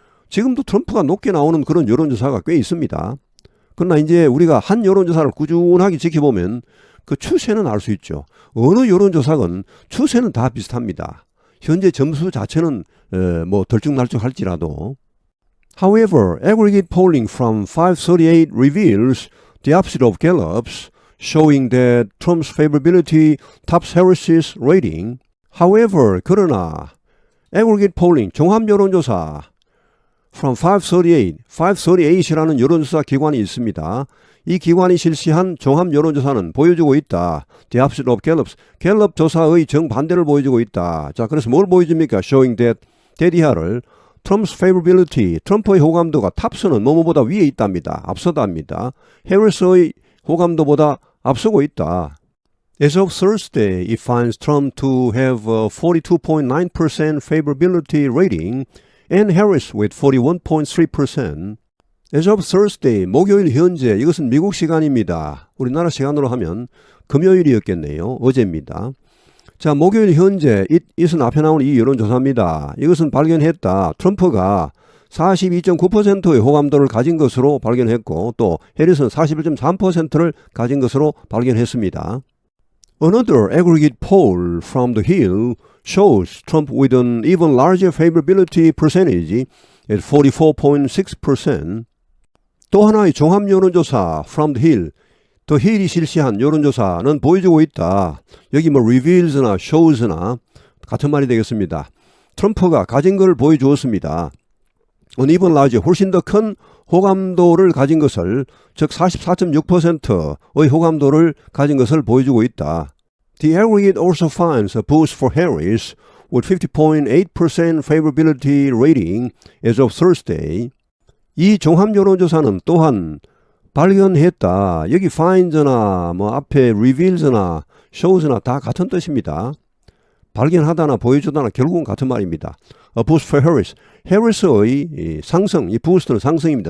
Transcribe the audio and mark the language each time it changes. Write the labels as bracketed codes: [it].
[ko] 지금도 트럼프가 높게 나오는 그런 여론조사가 꽤 있습니다. 그러나 이제 우리가 한 여론조사를 꾸준하게 지켜보면 그 추세는 알 수 있죠. 어느 여론조사건 추세는 다 비슷합니다. 현재 점수 자체는 뭐 덜쭉날쭉할지라도. [en] However, aggregate polling from 538 reveals the opposite of Gallup's, showing that Trump's favorability tops Harris's rating. However, [ko] 그러나 [en] aggregate polling, [ko] 종합 여론조사 [en] from 538, [ko] 538이라는 여론조사 기관이 있습니다. 이 기관이 실시한 종합 여론조사는 보여주고 있다. [en] The opposite of Gallup's. [ko] 갤럽 조사의 정반대를 보여주고 있다. 자, 그래서 뭘 보여줍니까? [en] Showing that [ko] 이하를 [en] Trump's favorability, [ko] 트럼프의 호감도가 탑스는 뭐뭐보다 위에 있답니다. 앞서답니다. 해리스의 호감도보다 앞서고 있다. [en] As of Thursday, it finds Trump to have a 42.9% favorability rating and Harris with 41.3%. As of Thursday, [ko] 목요일 현재, 이것은 미국 시간입니다. 우리나라 시간으로 하면 금요일이었겠네요. 어제입니다. 자, 목요일 현재 이것은 앞에 나오는 이 여론조사입니다. 이것은 발견했다. 트럼프가 42.9%의 호감도를 가진 것으로 발견했고 또 해리스는 41.3%를 가진 것으로 발견했습니다. [en] Another aggregate poll from The Hill shows Trump with an even larger favorability percentage at 44.6%. [ko] 또 하나의 종합 여론조사 [en] from The Hill, [ko] 더 힐이 실시한 여론조사는 보여주고 있다. 여기 뭐 reveals나 shows나 같은 말이 되겠습니다. 트럼프가 가진 걸 보여주었습니다. [en] an even larger, [ko] 훨씬 더 큰 호감도를 가진 것을, 즉 44.6%의 호감도를 가진 것을 보여주고 있다. [en] The aggregate also finds a boost for Harris with 50.8% favorability rating as of Thursday. [ko] 이 종합 여론조사는 또한 발견했다. 여기 finds나 뭐 앞에 reveals나 shows나 다 같은 뜻입니다. 발견하다나 보여주다나 결국은 같은 말입니다. [en] boost for Harris. [ko] 해리스의 이 상승, 이 부스트는 상승입니다.